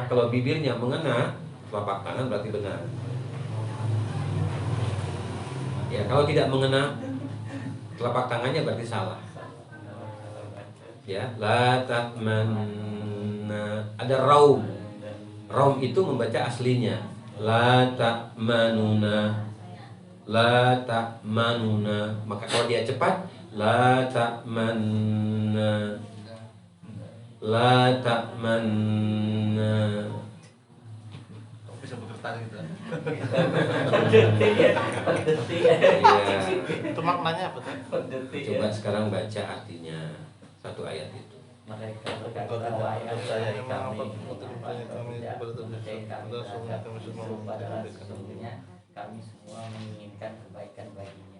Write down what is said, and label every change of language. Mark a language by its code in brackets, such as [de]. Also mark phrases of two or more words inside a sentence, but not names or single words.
[id] Kalau bibirnya mengena telapak tangan berarti benar. Ya, kalau tidak mengena telapak tangannya berarti salah. [ar] Ya, لا تأمنا. [id] Ada raum. Raum itu membaca aslinya. [ar] لا تأمنونا. لا تأمنونا. [id] Maka kalau dia cepat, [ar] لا تأمنا. لا تأمنا. [id] Bisa putar tangan gitu. Iya. Itu maknanya apa tuh? Coba sekarang baca artinya satu ayat itu. Mereka berkata wahai kami sesungguhnya kami semua menginginkan kebaikan baginya.